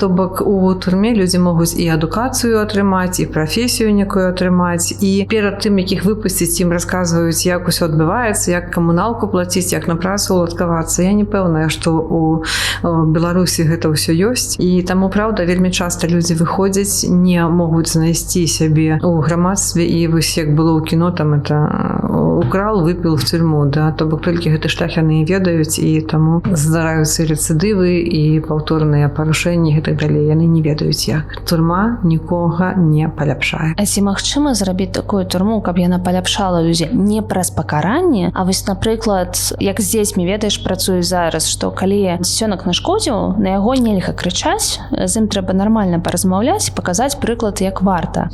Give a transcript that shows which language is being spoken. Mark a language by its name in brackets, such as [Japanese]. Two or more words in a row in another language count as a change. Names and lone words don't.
[Belarusian] То бок у турме людзі могуць і адукацыю атрымаць, і прафесію некую атрымаць, і перад тым, якіх выпусціць, ім расказваюць, як усё адбываецца, як камуналку плаціць, як на працу уладкавацца. Я не пэўная, што у Беларусі гэта ўсё ёсць, і таму, праўда, вельмі часта людзі выходзяць, не могуць знайсці сябе у грамадстве, і вось як было ў кіно, там [Russian] это украл, выпіл в тюрьму, [Belarusian] да, то бок толькі гэты шлях яны ведаюць, і таму здараюцца рэцыдывы і паўторы паўторныя парушэнні і так далей, яны не ведаюць як. Турма нікога не паляпшае. А ці магчыма зрабіць такую турму, каб яна паляпшала людзей не праз пакаранне, а вось, напрыклад, як з дзецьмі, ведаеш, працуюць зараз, што калі дзіцёнак нашкодзіў, на яго нельга крычаць, з ім трэба нармальна паразмаўляць, паказаць прыклад, як варта.